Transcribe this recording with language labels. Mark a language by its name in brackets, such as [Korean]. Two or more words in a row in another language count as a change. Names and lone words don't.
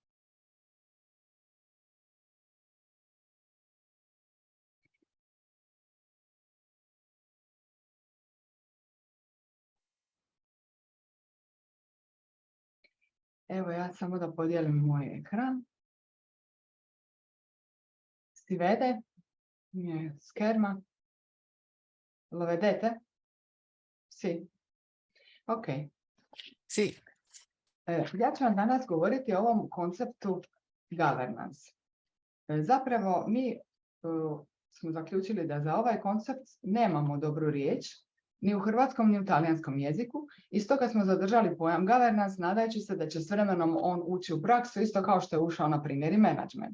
[Croatian] Evo ja samo da podijelim moj ekran. [Italian] Si vede? Mio scherma. Lo vedete? Sì. Ok. Sì. [Croatian] Ja ću vam danas govoriti o ovom konceptu governance. Zapravo mi smo zaključili da za ovaj koncept nemamo dobru riječ, ni u hrvatskom ni u talijanskom jeziku, i stoga smo zadržali pojam governance, nadajući se da će s vremenom on ući u praksu, isto kao što je ušao na primjer i management.